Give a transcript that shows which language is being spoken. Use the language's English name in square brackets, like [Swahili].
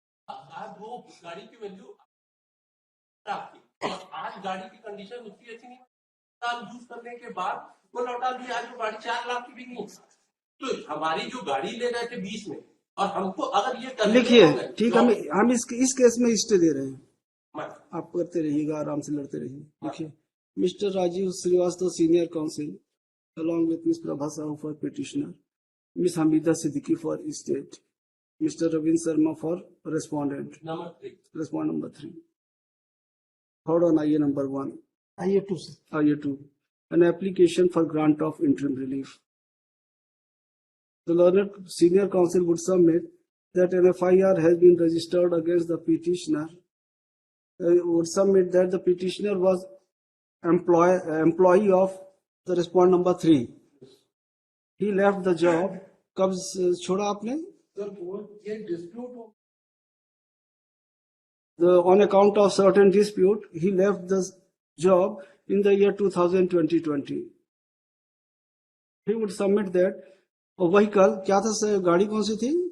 [Hindi] आज वो गाड़ी की वैल्यू आपकी, और आज गाड़ी की कंडीशन उसकी अच्छी नहीं, साल यूज करने के बाद वो लौटा दिया। आज वो गाड़ी 4 लाख की भी नहीं। तो हमारी जो गाड़ी ले रहे थे 20 में, और हमको अगर ये करने लिखिए, होंगे, ठीक, तो हम इस केस में स्टे दे रहे हैं। मैं- आप करते रहिएगा, आराम से लड़ते रहिए। लिखिए, mister Rajiv Srivastava, senior council, [English] along with Ms. Prabha Sahu for petitioner, Ms. Hamida Siddiqui for estate, Mr. Ravin Sharma for respondent. Number 3. Respond number 3. Hold on, IA number 1. IA 2 sir. IA 2. An application for grant of interim relief. The learned senior counsel would submit that an FIR has been registered against the petitioner. Would submit that the petitioner was employee of the respond number 3. He left the job. [Hindi] कब छोड़ा आपने? Sir वो ये dispute हो [English] On account of certain dispute, he left the job in the year 2020. He would submit that a vehicle, [Hindi] क्या था sir, गाड़ी कौन सी थी?